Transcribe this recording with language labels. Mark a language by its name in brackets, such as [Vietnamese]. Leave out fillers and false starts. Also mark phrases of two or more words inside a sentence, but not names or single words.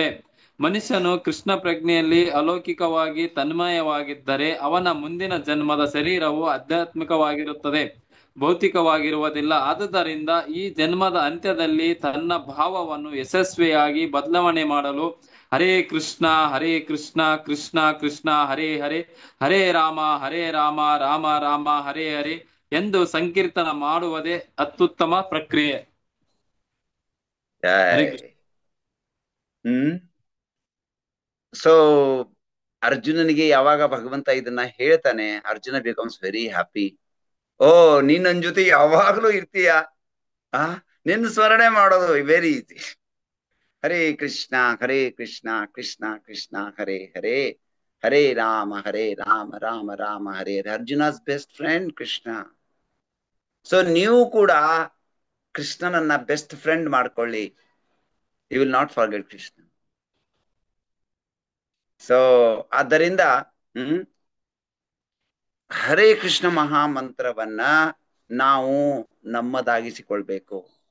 [Kannada] ಮನುಷ್ಯನು ಕೃಷ್ಣ ಪ್ರಜ್ಞೆಯಲ್ಲಿ ಅಲೌಕಿಕವಾಗಿ ತನ್ಮಯವಾಗಿದ್ದರೆ ಅವನ ಮುಂದಿನ ಜನ್ಮದ ಶರೀರವು ಆಧ್ಯಾತ್ಮಿಕವಾಗಿರುತ್ತದೆ, ಭೌತಿಕವಾಗಿರುವುದಿಲ್ಲ. ಆದುದರಿಂದ ಈ ಜನ್ಮದ ಅಂತ್ಯದಲ್ಲಿ ತನ್ನ ಭಾವವನ್ನು ಯಶಸ್ವಿಯಾಗಿ ಬದಲಾವಣೆ ಮಾಡಲು [Sanskrit] ಹರೇ ಕೃಷ್ಣ ಕೃಷ್ಣ ಕೃಷ್ಣ ಹರೇ ಹರೇ, ಹರೇ ರಾಮ ರಾಮ ರಾಮ ಹರೇ ಹರೇ [Kannada] ಎಂದು ಸಂಕೀರ್ತನ ಮಾಡುವುದೇ ಅತ್ಯುತ್ತಮ ಪ್ರಕ್ರಿಯೆ. ಸೊ ಅರ್ಜುನನಿಗೆ ಯಾವಾಗ ಭಗವಂತ ಇದನ್ನ ಹೇಳ್ತಾನೆ, ಅರ್ಜುನ [English] becomes very happy. [Kannada] ಓ, ನೀನ್ ನನ್ ಜೊತೆ ಯಾವಾಗ್ಲೂ ಇರ್ತೀಯ, ನಿನ್ನ ಸ್ಮರಣೆ ಮಾಡೋದು [English] very easy. [Sanskrit] ಹರೇ ಕೃಷ್ಣ ಕೃಷ್ಣ ಕೃಷ್ಣ ಹರೇ ಹರೇ, ಹರೇ ರಾಮ ರಾಮ ರಾಮ ಹರೇ ಹರೇ. [English] Arjuna's best friend Krishna. [Kannada] ಸೊ ನೀವು ಕೂಡ ಕೃಷ್ಣನನ್ನ [English] best friend [Kannada] ಮಾಡ್ಕೊಳ್ಳಿ. [English] You will not forget Krishna. [Kannada] ಸೊ ಆದ್ದರಿಂದ ಹರೇ ಕೃಷ್ಣ ಮಹಾಮಂತ್ರವನ್ನ ನಾವು ನಮ್ಮದಾಗಿಸಿಕೊಳ್ಬೇಕು.